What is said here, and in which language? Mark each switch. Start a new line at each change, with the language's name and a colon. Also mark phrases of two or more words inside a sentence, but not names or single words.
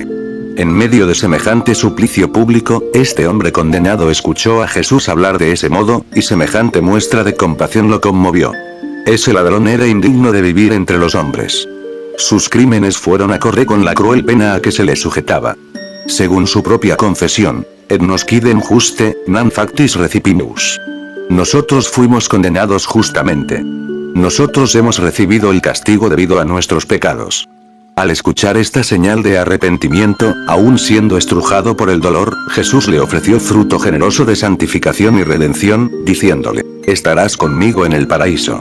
Spanish: En medio de semejante suplicio público, este hombre condenado escuchó a Jesús hablar de ese modo, y semejante muestra de compasión lo conmovió. Ese ladrón era indigno de vivir entre los hombres. Sus crímenes fueron acorde con la cruel pena a que se le sujetaba. Según su propia confesión,
Latin: et nos quidem juste, nam factis recipimus.
Spanish: Nosotros fuimos condenados justamente. Nosotros hemos recibido el castigo debido a nuestros pecados. Al escuchar esta señal de arrepentimiento, aún siendo estrujado por el dolor, Jesús le ofreció fruto generoso de santificación y redención, diciéndole, estarás conmigo en el paraíso.